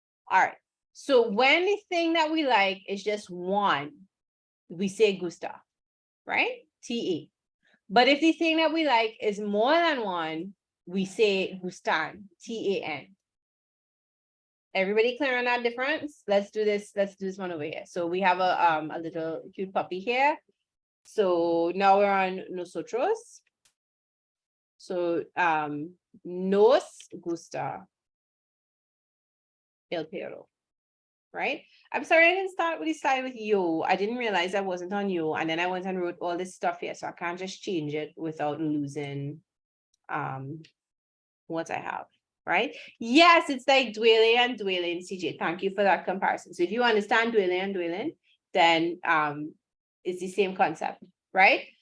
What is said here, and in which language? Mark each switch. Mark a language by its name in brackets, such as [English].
[English] All right. So when the thing that we like is just one, we say gusta, right? T-E. But if the thing that we like is more than one, we say gustan, T-A-N. Everybody clear on that difference? Let's do this one over here. So we have a little cute puppy here. So now we're on nosotros. [Spanish] So nos gusta el perro, right? [English] I'm sorry I didn't start with the slide with you. I didn't realize I wasn't on you, and then I went and wrote all this stuff here, so I can't just change it without losing what I have, right? Yes, it's like duele and duelen, CJ. Thank you for that comparison. So if you understand duele and duelen, then it's the same concept, right?